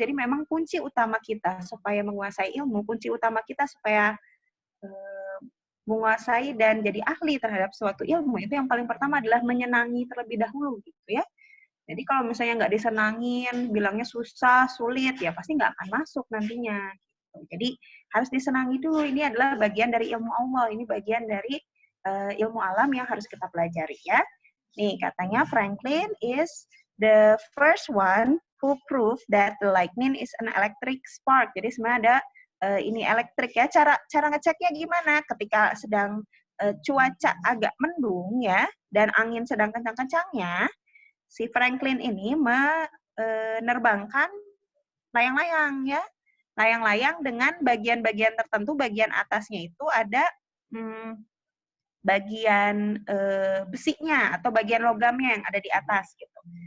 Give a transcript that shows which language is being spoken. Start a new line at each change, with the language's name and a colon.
Indonesian: Jadi memang kunci utama kita supaya menguasai ilmu, kunci utama kita supaya menguasai dan jadi ahli terhadap suatu ilmu, itu yang paling pertama adalah menyenangi terlebih dahulu gitu ya. Jadi kalau misalnya nggak disenangin, bilangnya susah, sulit, ya pasti nggak akan masuk nantinya. Gitu. Jadi harus disenangi dulu, ini adalah bagian dari ilmu Allah, ini bagian dari ilmu alam yang harus kita pelajari ya. Nih katanya
English: Franklin is the first one who proved that the lightning is an electric spark.
Indonesian: Jadi sebenarnya ada ini elektrik ya. Cara ngeceknya gimana? Ketika sedang cuaca agak mendung ya dan angin sedang kencang-kencangnya, si Franklin ini menerbangkan layang-layang ya. Layang-layang dengan bagian-bagian tertentu, bagian atasnya itu ada bagian besinya atau bagian logamnya yang ada di atas gitu.